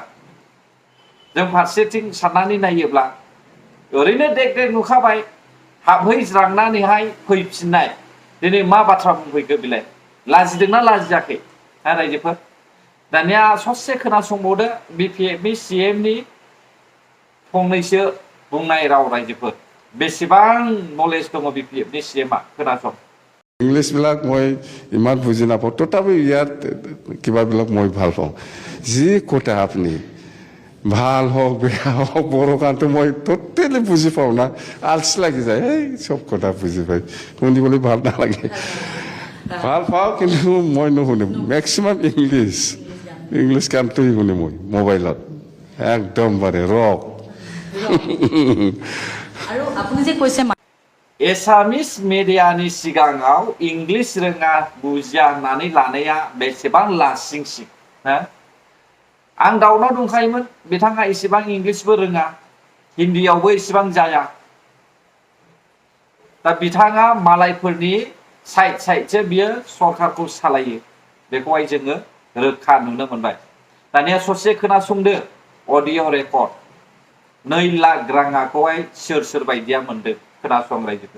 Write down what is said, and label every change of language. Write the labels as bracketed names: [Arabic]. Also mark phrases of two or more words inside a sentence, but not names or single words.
[Bodo] जों फारसेथिं साननानै नायोब्ला ओरैनो देख देख नुखाबाय हाबहैज्रांनानैहाय फैफिननाय दिनै मा बाथ्रा बुंफैखो बिलाय लाजिदोंना लाजियाखै हा रायजोफोर दानिया ससे खोनासंबावदो बिपिएफनि सिएमनि फंनैसो बुंनाय राव रायजोफोर बेसेबां नलेज दङ बिपिएफनि सिएमआ खोनासं [Assamese] ইংলিছ বিলাক মই ইমান বুজি নাপাওঁ তথাপি ইয়াত কিবাবিলাক মই ভাল পাওঁ যি কথা আপুনি ভাল হওক বেয়া হওক বড়ো গানটো মই টোটেলি বুজি পাওঁ না আলচি লাগি যায় এই চব কথা বুজি পাই শুনিবলৈ ভাল নালাগে ভাল পাওঁ কিন্তু মই নুশুনো মেক্সিমাম ইংলিছ গানটোই শুনো মই মোবাইলত একদমবাৰে ৰক আৰু আপুনি যে কৈছে [Bodo] एसामिस मिडियानि सिगाङाव इंलिस रोङा बुजिया होननानै लानाया बेसेबां लासिंसिं आं दाउनाव दंखायोमोन बिथाङा एसेबां इंलिसबो रोङा हिन्दीयावबो एसेबां जाया दा बिथाङा मालायफोरनि साइडसो बियो सरकारखौ सालायो बेखौहाय जोङो रोखा नुनो मोनबाय दानिया ससे खोनासंदो अडिअ रेकर्ड 2 लाख राङाखौहाय सोर बायदिया मोनदों खोनासं रायजोफोर